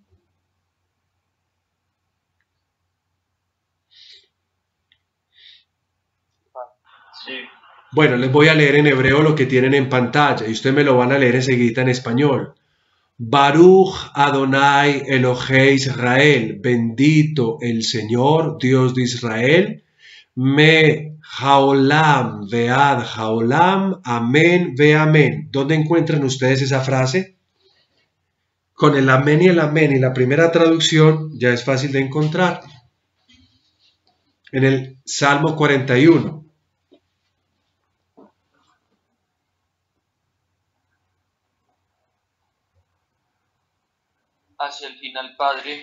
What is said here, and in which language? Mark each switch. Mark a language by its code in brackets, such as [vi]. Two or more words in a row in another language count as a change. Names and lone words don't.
[es] Sí. Bueno, les voy a leer en hebreo lo que tienen en pantalla y ustedes me lo van a leer enseguida en español. [he] ברוך אדוני אלוהי ישראל, [es] bendito el Señor, Dios de Israel, [he] מהעולם ועד העולם, אמן ואמן. [es] ¿Dónde encuentran ustedes esa frase? Con el amén y la primera traducción ya es fácil de encontrar. En el Salmo 41. Hacia el final, Padre.